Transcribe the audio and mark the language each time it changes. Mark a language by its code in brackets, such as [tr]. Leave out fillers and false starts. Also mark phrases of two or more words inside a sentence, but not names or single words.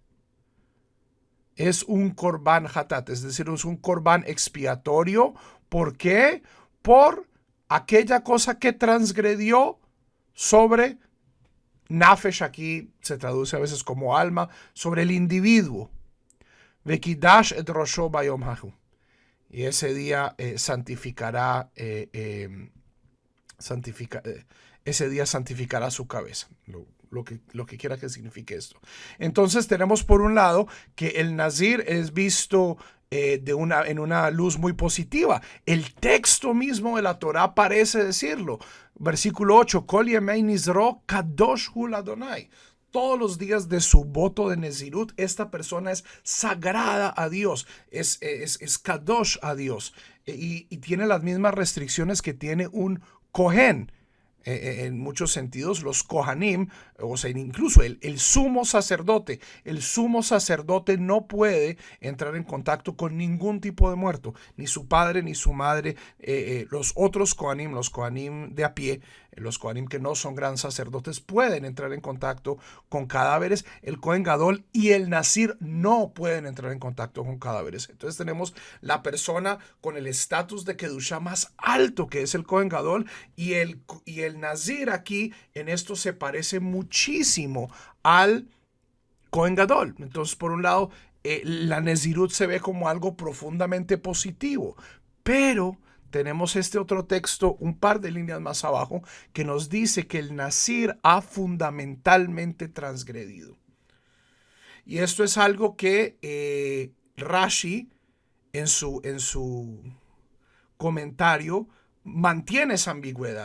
[es] Es un [he] קרבן חטאת, [es] es decir, es un korban expiatorio. ¿Por qué? Por aquella cosa que transgredió sobre nafesh, aquí se traduce a veces como alma, sobre el individuo. [he] וקדש את ראשו ביום ההוא. [es] Y ese día santificará su cabeza, lo que quiera que signifique esto. Entonces tenemos por un lado que el nazir es visto en una luz muy positiva. El texto mismo de la Torá parece decirlo. Versículo 8, [he] כל ימי נזרו קדוש הוא לה. [es] Todos los días de su voto de Nezirut, esta persona es sagrada a Dios, es kadosh a Dios, y tiene las mismas restricciones que tiene un kohen. En muchos sentidos, los kohanim, o sea, incluso el sumo sacerdote no puede entrar en contacto con ningún tipo de muerto, ni su padre ni su madre. Los otros kohanim, los kohanim de a pie, los kohanim que no son gran sacerdotes, pueden entrar en contacto con cadáveres. El [he] כהן גדול [es] y el nazir no pueden entrar en contacto con cadáveres. Entonces tenemos la persona con el estatus de kedushá más alto, que es el [he] כהן גדול, [es] y el nazir aquí en esto se parece muchísimo al [he] כהן גדול. [es] Entonces, por un lado, la nezirut se ve como algo profundamente positivo, pero tenemos este otro texto, un par de líneas más abajo, que nos dice que el nazir ha fundamentalmente transgredido. Y esto es algo que Rashi en su comentario mantiene esa ambigüedad.